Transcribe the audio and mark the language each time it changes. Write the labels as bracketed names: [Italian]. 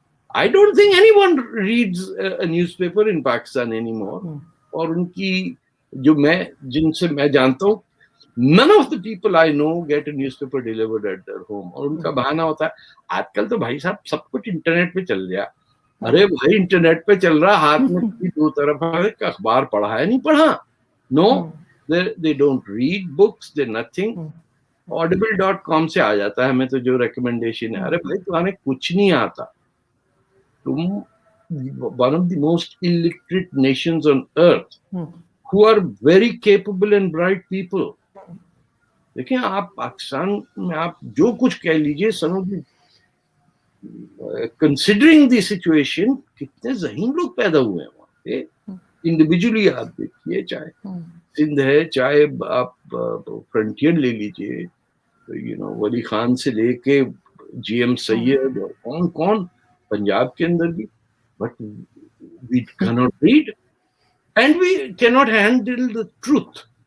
[English] I don't think anyone reads a newspaper in Pakistan anymore. [Urdu] اور ان کی جو جن سے میں جانتا ہوں, [English] none of the people I know get a newspaper delivered at their home. [Urdu] اور ان کا بہانہ ہوتا ہے آج کل تو بھائی صاحب سب کچھ انٹرنیٹ پہ چل گیا. ارے بھائی انٹرنیٹ پہ چل رہا, ہاتھ میں دو طرف اخبار پڑھا ہے نہیں پڑھا. [English] No, they don't read books, they nothing. [Urdu] audible.com سے آ جاتا ہے ہمیں تو جو ریکمنڈیشن ہے. ارے بھائی تمہیں کچھ نہیں آتا, تم [English] one of the most illiterate nations on earth who are very capable and bright people. [Urdu] دیکھیں آپ پاکستان میں آپ جو کچھ کہہ لیجئے, [English] some of the considering the situation [Urdu] کتنے ذہین لوگ پیدا ہوئے ہیں وہاں پہ. انڈیویجولی آپ دیکھیے, چاہے سندھ ہے, چاہے آپ فرنٹیئر لے لیجئے, ولی خان سے لے کے GM سید اور کون پنجاب کے اندر بھی. [English] But we cannot read and we cannot handle the truth.